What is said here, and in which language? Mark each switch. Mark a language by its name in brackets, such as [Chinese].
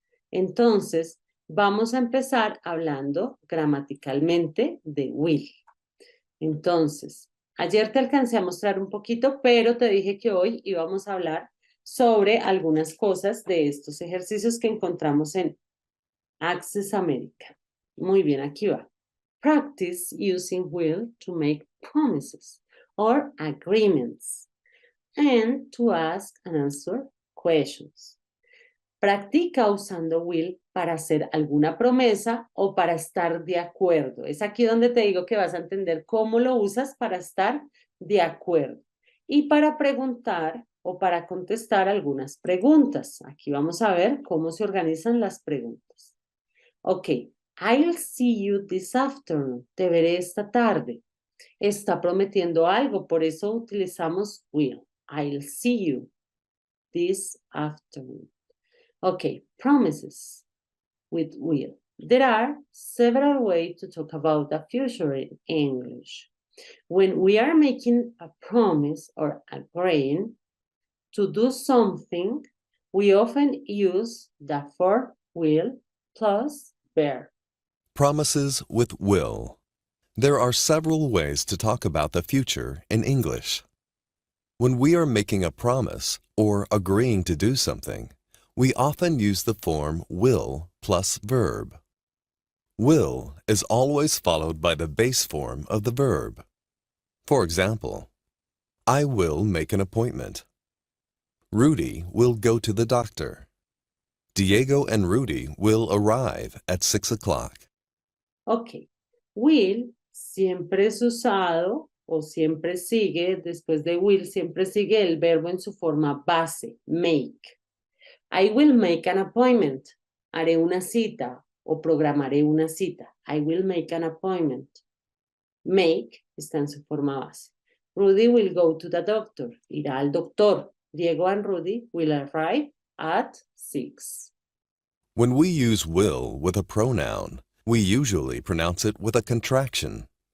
[Spanish] Entonces, vamos a empezar hablando gramaticalmente de will. Entonces, ayer te alcancé a mostrar un poquito, pero te dije que hoy íbamos a hablar sobre algunas cosas de estos ejercicios que encontramos en Access America. Muy bien, aquí va. [English] Practice using will to make promises or agreements and to ask and answer questions. [Spanish] Practica usando will para hacer alguna promesa o para estar de acuerdo. Es aquí donde te digo que vas a entender cómo lo usas para estar de acuerdo. Y para preguntar o para contestar algunas preguntas. Aquí vamos a ver cómo se organizan las preguntas. [English] Ok, I'll see you this afternoon. [Spanish] Te veré esta tarde. Está prometiendo algo, por eso utilizamos will. [English] I'll see you this afternoon. Okay, promises with will. There are several ways to talk about the future in English. When we are making a promise or agreeing to do something, we often use the verb will plus verb. Promises with will. There are several ways to talk about the future in English. When we are making a promise or agreeing to do something, we often use the form will plus verb. Will is always followed by the base form of the verb. For example, I will make an appointment. Rudy will go to the doctor. Diego and Rudy will arrive at 6 o'clock. [Spanish] Ok, will siempre es usado o siempre sigue, después de will, siempre sigue el verbo en su forma base, make. [English] I will make an appointment. [Spanish] Haré una cita o programaré una cita. [English] I will make an appointment. [Spanish] Make está en su forma base. [English] Rudy will go to the doctor. [Spanish] Irá al doctor. [English] Diego and Rudy will arrive at 6. When we use will with a pronoun, we usually pronounce it with a contraction.